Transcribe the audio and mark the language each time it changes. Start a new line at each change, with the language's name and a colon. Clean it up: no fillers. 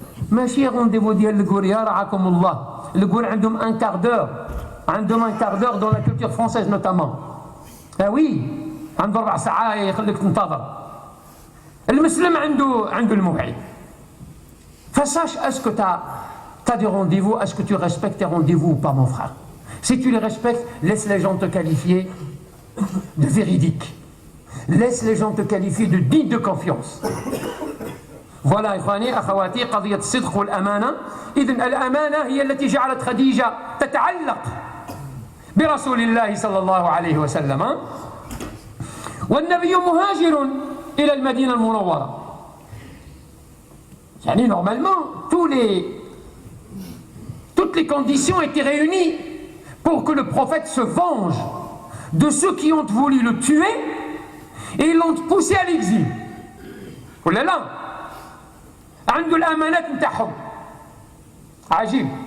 Arabic: ماشي رونديفو ديال الكور يا رعاكم الله. الكور عندهم
French: un quart d'heure dans la culture française notamment.
Arabic: oui عنده 4 ساعات يخليك تنتظر. المسلم عنده الموعد.
French: Sache, est-ce que tu as des rendez-vous, est-ce que tu respectes tes rendez-vous ou pas, mon frère? Si tu les respectes, laisse les gens te qualifier de véridique. Laisse les gens te qualifier de digne de confiance. Voilà,
Arabic: إخواني أخواتي, قضية الصدق والأمانة. إذن الأمانة هي التي جعلت خديجة تتعلق برسول الله صلى الله عليه وسلم. والنبي مهاجر إلى المدينة المنورة.
French: يعني normalement toutes les conditions étaient réunies pour que le prophète se venge de ceux qui ont voulu le tuer et l'ont poussé à l'exil.
Arabic: ولا لا؟ عنده الأمانات نتاعهم. عجيب.